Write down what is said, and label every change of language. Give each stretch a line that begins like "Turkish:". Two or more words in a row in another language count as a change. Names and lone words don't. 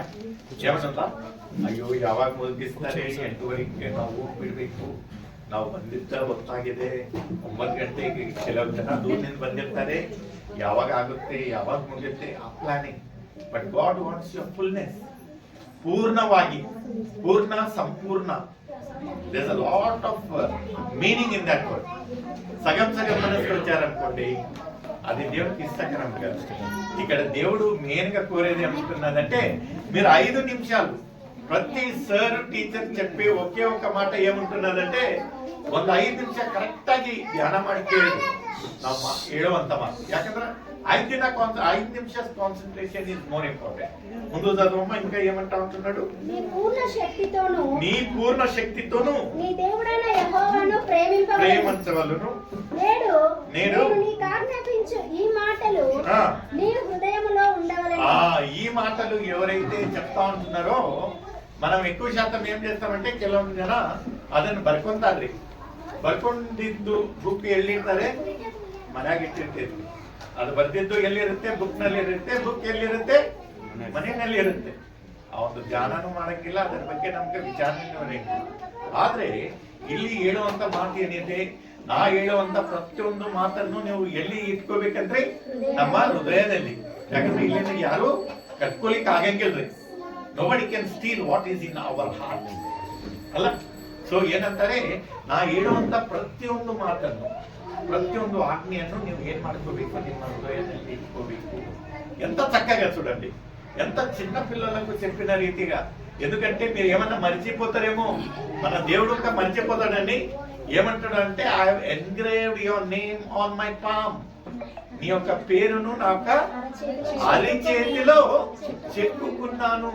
Kannada: ಯಾವನಲ್ಲ, ಅಯ್ಯೋ ಯಾವಾಗ ಮುಗಿಸ್ತಾರೆ, 8:30ಗೆ ನಾವು ಬಿಡ್ಬೇಕು, ನಾವು ಬಂದಿದ್ದ ಹೊತ್ತಾಗಿದೆ, 9 ಗಂಟೆಗೆ. ಕೆಲವು ಜನ ದೂರದಿಂದ ಬಂದಿರ್ತಾರೆ, ಯಾವಾಗ ಆಗುತ್ತೆ, ಯಾವಾಗ ಮುಗಿಯುತ್ತೆ, ಆ ಪ್ಲಾನಿಂಗ್.
English: but God wants your fullness,
Kannada: ಪೂರ್ಣವಾಗಿ, ಪೂರ್ಣ, ಸಂಪೂರ್ಣ.
English: there is a lot of meaning in that word.
Telugu: సగం సగం మనసులో వచ్చారనుకోండి, అది దేవుడికి ఇష్టకరం కాదు. ఇక్కడ దేవుడు మెయిన్ గా కోరేది ఏమంటున్నదంటే, మీరు 5 నిమిషాలు ప్రతి సర్ టీచర్ చెప్పే ఒకే ఒక మాట ఏముంటున్నదంటే,
Kannada: ಒಂದು 5 ನಿಮಿಷ ಕರೆಕ್ಟ್ ಆಗಿ ಧ್ಯಾನ ಮಾಡಿ ಕೇಳಿ ನಮ್ಮ ಹೇಳುವಂತ ಮಾತು.
English: ಯಾಕಂದ್ರೆ 5 నిమిష concentration is more important.
Telugu: ముందు చదవమ్మ, ఇంకా ఏమంటా ఉంటున్నాడు? నీ పూర్ణ శక్తితోను నీ దేవుడైన యెహోవాను ప్రేమించవలెను. నేడు నీకు ఆజ్ఞాపించు ఈ మాటలు నీ హృదయములో ఉండవలెను. ఈ మాటలు ఎవరైతే చెప్తా ఉంటున్నారో, మనం ఎక్కువ శాతం ఏం చేస్తామంటే,
Kannada: ಕೆಲವೊಂದು ಜನ ಅದನ್ನು ಬರ್ಕೊಂತಾರ್ರಿ. ಬರ್ಕೊಂಡಿದ್ದು ಬುಕ್ ಎಲ್ಲಿರ್ತಾರೆ, ಮನ್ಯಾಗ ಇಟ್ಟಿರ್ತೇವೆ. ಅದು ಬರ್ದಿದ್ದು ಎಲ್ಲಿರುತ್ತೆ? ಬುಕ್ ನಲ್ಲಿ ಇರುತ್ತೆ. ಬುಕ್ ಎಲ್ಲಿರುತ್ತೆ? ಮನೆಯಲ್ಲಿ ಇರುತ್ತೆ. ಆ ಒಂದು ಧ್ಯಾನನೂ ಮಾಡಂಗಿಲ್ಲ, ಅದರ ಬಗ್ಗೆ ನಮ್ಗೆ ವಿಚಾರಣೆ ಬರೆಯಂಗಿಲ್ಲ. ಆದ್ರೆ ಇಲ್ಲಿ ಹೇಳುವಂತ ಮಾತು ಏನಿದೆ, ನಾ ಹೇಳುವಂತ ಪ್ರತಿಯೊಂದು ಮಾತನ್ನು ನೀವು ಎಲ್ಲಿ ಇಟ್ಕೋಬೇಕಂದ್ರೆ, ನಮ್ಮ ಹೃದಯದಲ್ಲಿ. ಯಾಕಂದ್ರೆ ಇಲ್ಲಿಂದ ಯಾರು ಕಟ್ಕೊಲಿಕ್ ಆಗಂಗಿಲ್ರಿ.
English: nobody can steal what is in our heart ಅಲ್ಲ.
Kannada: ಸೊ ಏನಂತಾರೆ, ನಾ ಹೇಳುವಂತ ಪ್ರತಿಯೊಂದು ಮಾತನ್ನು, ಪ್ರತಿಯೊಂದು ಆಜ್ಞೆಯನ್ನು ನೀವು ಏನ್ ಮಾಡ್ಕೋಬೇಕು, ನಿಮ್ಮ ಹೃದಯದಲ್ಲಿ ಇಟ್ಕೋಬೇಕು.
Telugu: ఎంత చక్కగా చూడండి, ఎంత చిన్న పిల్లలకు చెప్పిన రీతిగా. ఎందుకంటే మీరు ఏమన్నా మర్చిపోతారేమో, మన దేవుడు ఇంకా మర్చిపోతాడండి. ఏమంటాడు అంటే,
English: I have engraved your name on my palm,
Telugu: నీ యొక్క పేరును నా యొక్క అరిచేతిలో చెక్కుకున్నాను.